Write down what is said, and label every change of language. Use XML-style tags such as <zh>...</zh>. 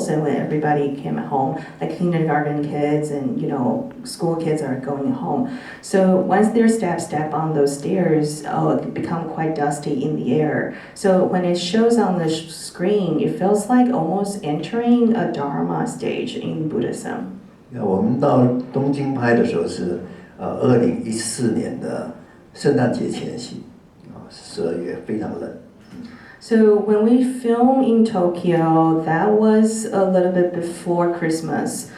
<en>So when everybody came home, like kindergarten kids and school kids are going home. So once their step on those stairs, it become quite dusty in the air. So when it shows on the screen, it feels like almost entering a Dharma stage in Buddhism.</en> <zh>我们到东京拍的时候是2014年的。圣诞节前夕，12月非常冷。</zh> <en>So when we film in Tokyo, that was a little bit before Christmas.</en>